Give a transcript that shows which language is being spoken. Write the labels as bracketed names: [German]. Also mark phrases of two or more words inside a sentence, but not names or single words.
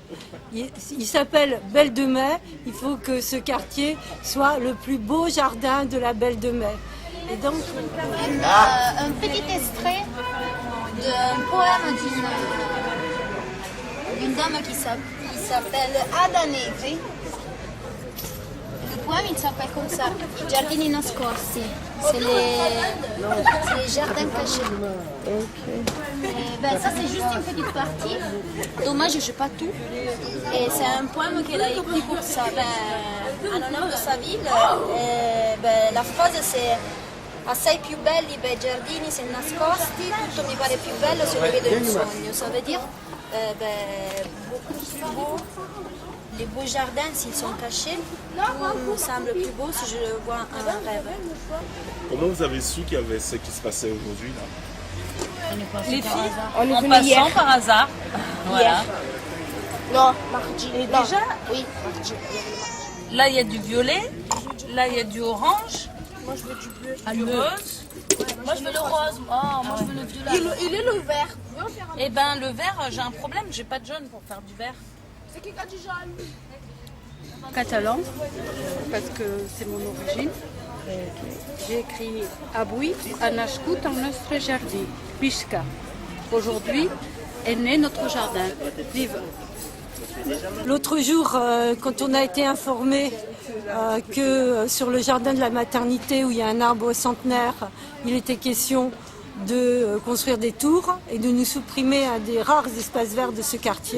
[French] Il s'appelle Belle de Mai, il faut que ce quartier soit le plus beau jardin de la Belle de Mai. Et donc... Un petit extrait d'un poème d'une dame qui s'appelle Ada Negri. Le poème il s'appelle comme ça, I giardini nascosti, c'est les jardins cachés. Ça c'est juste une petite partie, dommage je sais pas tout. Et c'est un poème qu'elle a écrit pour ça, en honneur de sa ville. La phrase c'est [Italian] assai più belli i bei giardini se nascosti, tutto mi pare più bello se lo vedo in sogno. [French] Ça veut dire beaucoup plus beau. Les beaux jardins, s'ils sont cachés, me semblent plus beaux si je le vois en rêve. Comment vous avez su qu'il y avait ce qui se passait aujourd'hui là? Les filles, en passant par hasard. Voilà. Non, mardi. Et déjà, oui, mardi. Là il y a du violet, là il y a du orange, Moi je veux du bleu. du rose. Moi je veux le rose. Oh, moi je veux le violet. Il est le vert. Et ben le vert, j'ai un problème, j'ai pas de jaune pour faire du vert. C'est qui a du jaune? Catalan, parce que c'est mon origine. J'ai écrit [Catalan] Avui a nascut al nostre jardí, Pisca. [French] Aujourd'hui est né notre jardin. Vive! L'autre jour, quand on a été informé que sur le jardin de la maternité où il y a un arbre centenaire, il était question de construire des tours et de nous supprimer un des rares espaces verts de ce quartier.